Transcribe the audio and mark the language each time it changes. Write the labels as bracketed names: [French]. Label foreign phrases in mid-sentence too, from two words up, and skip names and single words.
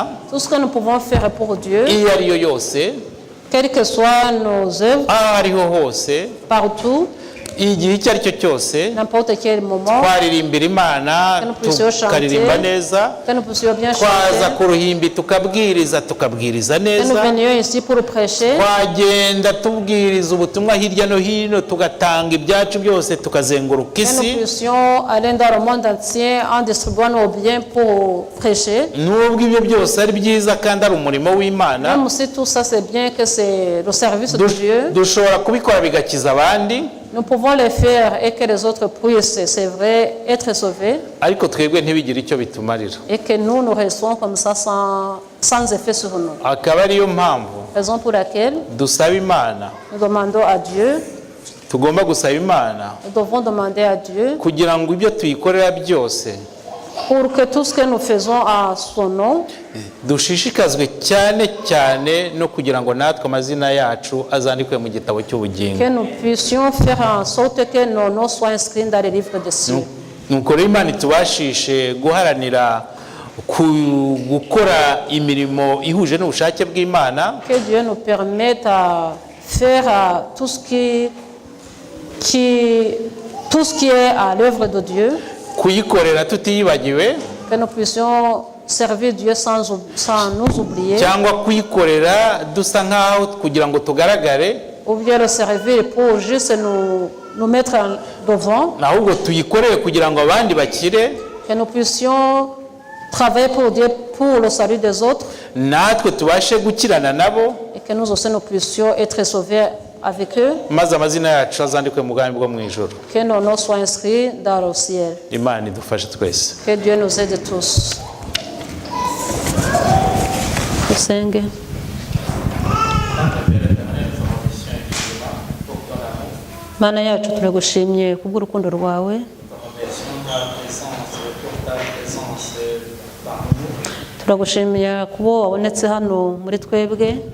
[French] Tout ce que nous pouvons faire pour Dieu, [Kinyarwanda] iyo ariyo yose, [French] quelles que soient nos œuvres, [Kinyarwanda] aho ariho hose, partout, igihe icyo ari cyo cyose, [French] n'importe quel moment, [Kinyarwanda] twaririmbira Imana, tukaririmba neza, [French] que nous puissions bien [Kinyarwanda] twaza chanter, ku ruhimbi tukabwiriza [French] que nous [Kinyarwanda] neza, [French] venions ici pour prêcher, [Kinyarwanda] twagenda tubwiriza ubutumwa hirya no hino, tugatanga ibyacu byose, tukazenguruka [French] que nous [Kinyarwanda] isi. [French] puissions aller dans le monde entier en distribuant nos biens pour prêcher. [Kinyarwanda] Nubwo ibyo byose ari byiza kandi ari umurimo w'Imana, [French] Même si tout ça c'est bien, que c'est le service de Dieu, [Kinyarwanda] dushobora kubikora bigakiza abandi, [French] nous pouvons le faire et que les autres puissent, c'est vrai, être sauvés, [Kinyarwanda] ariko twebwe ntibigire icyo bitumarira. [French] et que nous restons comme ça sans effet sur nous. [Kinyarwanda] Akaba ariyo mpamvu [French] Raison pour laquelle [Kinyarwanda] dusaba Imana, [French] nous demandons à Dieu, [Kinyarwanda] tugomba gusaba Imana [French] nous devons demander à Dieu [Kinyarwanda] kugira ngo ibyo tuyikorera byose [French] pour que tout ce que nous faisons à son nom, [Kinyarwanda] dushishikazwe cyane cyane no kugira ngo natwe amazina yacu azandikwe mu gitabo cy'ubugingo. [French] que nous puissions faire en sorte que nos noms soient inscrits dans les livres des cieux. [Kinyarwanda] Nuko rero Imana itubashishe guharanira gukora imirimo ihuje n'ubushake bw'Imana, [French] Que Dieu nous permette à faire tout ce qui est à l'œuvre de Dieu, [Kinyarwanda] kuyikorera tutiyibagiwe, [French] que nous puissions servir Dieu sans nous oublier, [Kinyarwanda] cyangwa kuyikorera dusa nkaho kugira ngo tugaragare, [French] ou bien le servir pour juste nous mettre en devant, [Kinyarwanda] ahubwo tuyikorere kugira ngo abandi bakire, [French] que nous puissions travailler pour Dieu pour le salut des autres, [Kinyarwanda] natwe tubashe gukirana nabo, [French] et que nous aussi nous puissions être sauvés avec eux, [Kinyarwanda] maze amazina yacu azandikwe mu bwami bwo mu ijoro. [French] que nos noms soient inscrits dans le ciel. [Kinyarwanda] Imana idufashe twese. [French] Que Dieu nous aide tous. [Kinyarwanda] Dusenge. Mana yacu turagushimye kubw'urukundo rwawe. Turagushimiye kubo wabonetse hano muri twebwe.